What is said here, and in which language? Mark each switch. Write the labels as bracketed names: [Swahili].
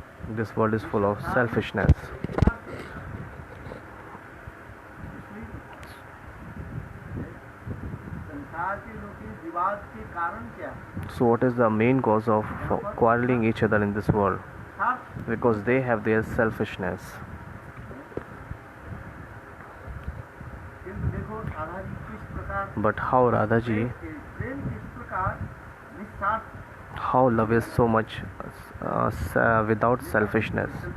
[English] This world is full of selfishness. [Hindi] संसार के लोग के विवाद के कारण क्या है [English] So what is the main cause of quarreling each other in this world? Because they have their selfishness. [Hindi] किंतु देखो राधा जी किस प्रकार [English] But how Radha ji, [Hindi] प्रेम किस प्रकार निस्वार्थ [English] how love is so much without selfishness.